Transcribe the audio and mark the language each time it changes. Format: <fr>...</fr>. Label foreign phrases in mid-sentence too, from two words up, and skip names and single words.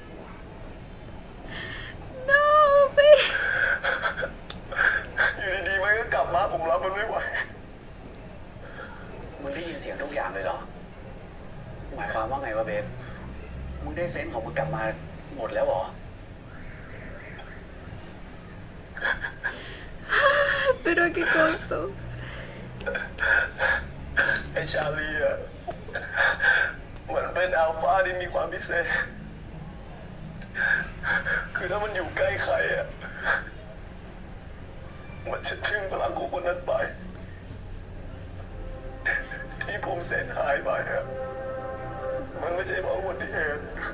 <es>No, babe.</es> <th>อยู่ดีๆมันก็กลับมาผมรับมันไม่ไหว มึงได้ยินเสียงทุกอย่างเลยเหรอ หมายความว่าไงวะเบฟ มึงได้เซนส์ของมึงกลับมาหมดแล้วเหรอ</th> <es>¿Pero a qué costo?</es> <th>ไอ้ชาลีอะมันเป็นอัลฟาที่มีความพิเศษ คือถ้ามันอยู่ใกล้ใครอ่ะ มันจะทิ้งพลังของคนนั้นไป ที่ผมเซนหายไปอ่ะ มันไม่ใช่เพราะอุบัติเหตุ</th>